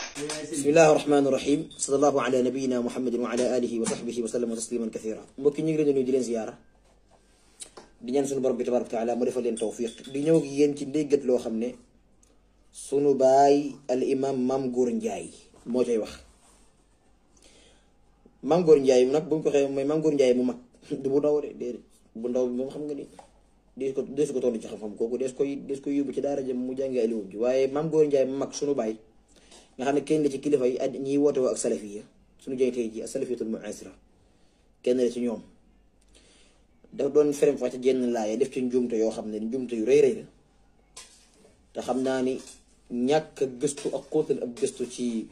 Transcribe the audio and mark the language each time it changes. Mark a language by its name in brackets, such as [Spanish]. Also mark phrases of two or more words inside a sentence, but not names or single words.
[Arabic] بسم الله الرحمن الرحيم صلى الله على نبينا محمد وعلى آله وصحبه وسلم تسليما كثيرا [Wolof] mbokki ñu ngi leen di leen ziyaara di ñaan sunu borom bi [Arabic] تبارك وتعالى [Wolof] mu defal leen tawfiq di ñëw ak yéen ci ndéggat loo xam ne sunu baay al imam Mame Gor Ndiaye moo cay wax. Mame Gor Ndiaye nag buñ ko xee mooy Mame Gor Ndiaye mu mag du bu ndaw de déedéet bu ndaw bi moom xam nga ni dees ko toll ci xam-xam kooku des koy yóbbu ci daara jëm mu jàngi aliwum ji waaye Mame Gor Ndiaye mu mag sunu baay nga xam ne kenn la ci kilifa yi ak ñiy woote woo ak salafiya suñu jëy tey ji ak [Arabic] السلفية المعاصرة [Wolof] kenn la ci ñoom daf doon ferem fa ci jenn laaya def ci njuumte yoo xam ne njuumte yu rëy rëy la te xam naa ni ñàkk gëstu ak xóotal ak gëstu ci